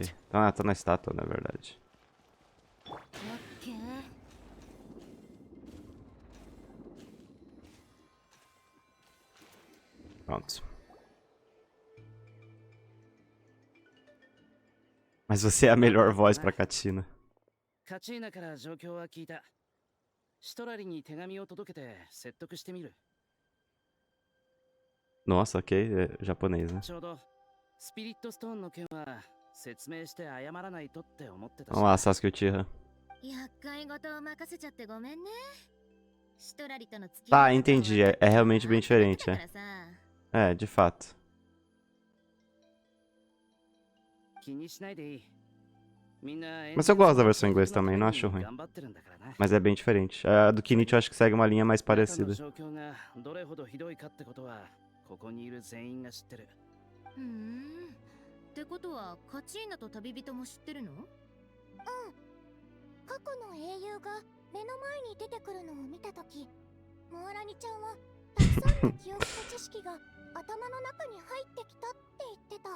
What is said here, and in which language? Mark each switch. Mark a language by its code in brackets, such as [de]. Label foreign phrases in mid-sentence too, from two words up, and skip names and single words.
[pt] Ah, tá na estátua, na verdade. Pronto. Mas você é a melhor voz pra Katina. [ja] カチーナから状況は聞いた。シトラリに手紙を届けて説得してみる。 [pt] Nossa, ok. É japonês, né? [ja] ちょうどスピリットストーンの件は説明して謝らないとって思ってたし。 [pt] Vamos lá, Sasuke Uchiha. [ja] 厄介事を任せちゃってごめんね。シトラリとの付き [pt] Tá, [ja] 合い方 [pt] entendi. É realmente bem diferente, [ja] だか [pt] é. [ja] らさ [pt] É, de fato. [ja] 気にしないでいい。みんな [pt] Mas eu gosto da versão em inglês também, não acho ruim. [ja] 頑張ってるんだからな。 [pt] Mas é bem diferente. A do Kinichi eu acho que segue uma linha mais [ja] あなたの [pt] parecida. [ja] 状況がどれほどひどいかってことはここにいる全員が知ってる。ふん。ってことはカチーナと旅人も知ってるの？うん。過去の英雄が目の前に出てくるのを見たとき、モアラニちゃんはたくさんの記憶と知識が頭の中に入ってきたって言ってた。